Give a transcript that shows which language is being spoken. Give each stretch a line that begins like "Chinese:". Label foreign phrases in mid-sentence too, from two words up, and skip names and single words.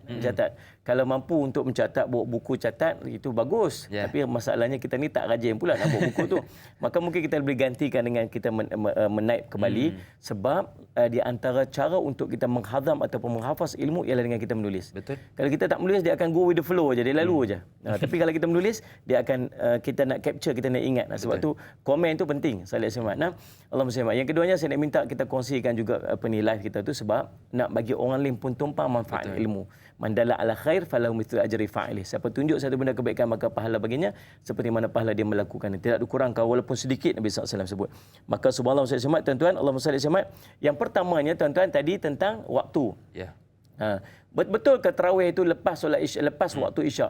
Malay: Kalau mampu untuk mencatat, bawa buku catat, itu bagus. Tapi masalahnya kita ni tak rajin pula nak bawa buku tu. Maka mungkin kita boleh gantikan dengan kita menaip kembali. Sebab di antara cara untuk kita menghazam ataupun menghafaz ilmu ialah dengan kita menulis. Betul. Kalau kita tak menulis, dia akan
English: go with the flow
Malay: je, dia lalu je. Tapi kalau kita menulis, dia akan kita nak capture, kita nak ingat. Sebab tu komen tu penting. Salih Semat.
Arabic: اللهم صل.
Malay: Yang keduanya saya nak minta kita kongsikan juga live kita tu sebab nak bagi orang lain pun tumpang manfaat ilmu.
Arabic: من دل على خير فله مثل أجر فاعله.
Malay: Siapa tunjuk satu benda kebaikan maka pahala baginya seperti mana pahala dia melakukan. Tidak dikurangkan walaupun sedikit, Nabi SAW sebut. Maka subhanallah saya semat tuan-tuan,
Arabic: اللهم صل
Malay: semat. Yang pertamanya tuan-tuan tadi tentang waktu. Ya. Betul ke tarawih itu lepas solat isyak, lepas waktu isyak?